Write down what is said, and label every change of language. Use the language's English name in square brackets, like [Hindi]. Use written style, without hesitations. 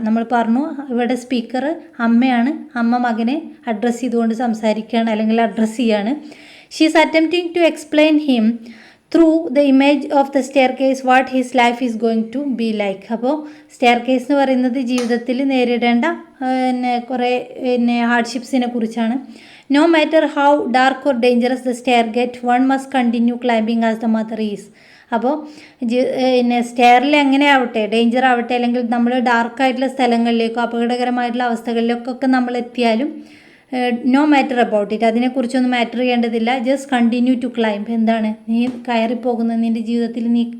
[Malayalam] നമ്മൾ പറഞ്ഞു ഇവിടെ സ്പീക്കർ അമ്മയാണ്. അമ്മ മകനെ അഡ്രസ്സ് ചെയ്തുകൊണ്ട് സംസാരിക്കുകയാണ് അല്ലെങ്കിൽ അഡ്രസ്സ് ചെയ്യാണ്. [English] She is attempting to explain him through the image of the staircase what his life is going to be like. [Malayalam] അപ്പോൾ സ്റ്റെയർ കേസ് എന്ന് പറയുന്നത് ജീവിതത്തിൽ നേരിടേണ്ട കുറേ ഹാർഡ്ഷിപ്സിനെ കുറിച്ചാണ്. [English] No matter how dark or dangerous the stair get, one must continue climbing as the mother is. [Malayalam] അപ്പോൾ സ്റ്റെയറിൽ എങ്ങനെ ആവട്ടെ, ഡേഞ്ചർ ആവട്ടെ, അല്ലെങ്കിൽ നമ്മൾ ഡാർക്കായിട്ടുള്ള സ്ഥലങ്ങളിലേക്കോ അപകടകരമായിട്ടുള്ള അവസ്ഥകളിലേക്കൊക്കെ നമ്മൾ എത്തിയാലും [English] no matter about it, [Malayalam] അതിനെക്കുറിച്ചൊന്നും മാറ്റർ ചെയ്യേണ്ടതില്ല. [English] Just continue to climb. [Malayalam] എന്താണ് നീ കയറിപ്പോകുന്നത്, നിൻ്റെ ജീവിതത്തിൽ നീ